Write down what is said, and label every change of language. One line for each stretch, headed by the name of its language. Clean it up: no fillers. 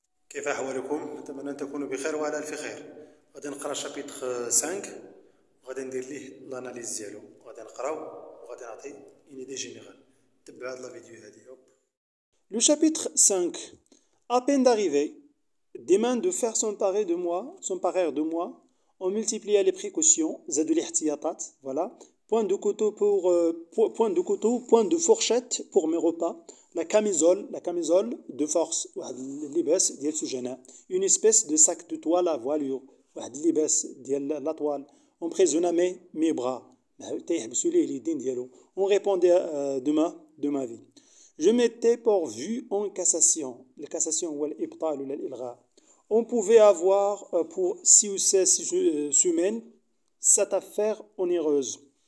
Arabic: كيف أحوالكم؟ نتمنى أن تكونوا بخير وعلى ألف خير. غادي نقرا شابيتر 5 وغادي ندير ليه لاناليز ديالو، غادي نقراو وغادي نعطي اون ايدي جينيرال. تبعوا هاد لا فيديو هادي. Le chapitre 5.
French: À peine d'arriver, des mains de fer s'emparèrent de moi. On multiplia les précautions, زادوا الاحتياطات, voilà. Point de couteau point de fourchette pour mes repas. La camisole de force, واحد اللباس ديال سجناء. Une espèce de sac de toile à voilure, واحد اللباس ديال لا toile.
Arabic: Emprisonna mes bras. تيحبسوا ليه اليدين ديالو.
French: On répondait de ma vie. Je m'étais pourvu en cassation.
Arabic: La cassation هو الإبطال ولا الإلغاء.
French: On pouvait avoir pour 6 ou 16 semaines cette affaire onéreuse.